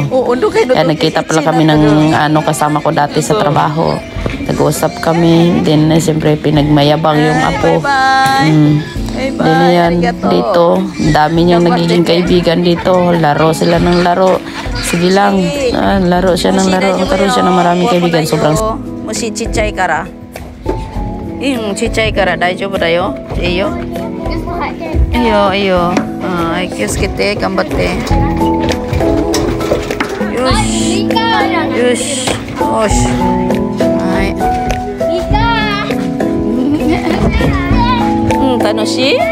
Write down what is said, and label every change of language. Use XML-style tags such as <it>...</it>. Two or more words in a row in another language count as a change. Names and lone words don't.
<tl>Kaya nagkita pala kami ng kasama ko dati sa trabaho. Nag-uusap kami. Then, siyempre, pinagmayabang yung apo. Then, yan, dito. Dami niyang nagiging kaibigan dito. Laro sila ng laro. Sige lang. Laro siya ng laro. Nagkaroon siya ng maraming kaibigan. Sobrang...</tl> <ja>虫ちっちゃいから. ちっちゃいから大丈夫だよ。いいよ。いいよ、いいよ。はい、気をつけて、頑張って。よし。よし。よし。はい。楽しい？</ja>